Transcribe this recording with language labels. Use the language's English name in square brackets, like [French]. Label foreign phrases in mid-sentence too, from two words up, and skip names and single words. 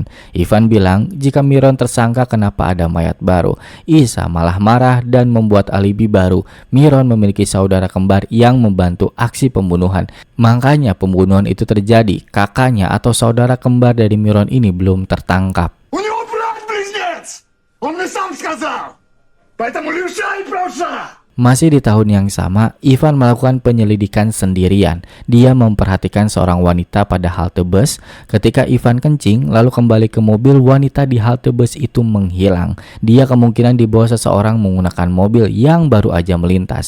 [Indonesian] Ivan bilang, jika Miron tersangka kenapa ada mayat baru. Isa malah marah dan membuat alibi baru. Miron memiliki saudara kembar yang membantu aksi pembunuhan. Makanya pembunuhan itu terjadi. Kakaknya atau saudara kembar dari Miron ini belum tertangkap. [Russian] У него брат-близнец! Он мне сам сказал! Поэтому лишай права! [Indonesian] Masih di tahun yang sama, Ivan melakukan penyelidikan sendirian. Dia memperhatikan seorang wanita pada halte bus. Ketika Ivan kencing, lalu kembali ke mobil, wanita di halte bus itu menghilang. Dia kemungkinan dibawa seseorang menggunakan mobil yang baru aja melintas.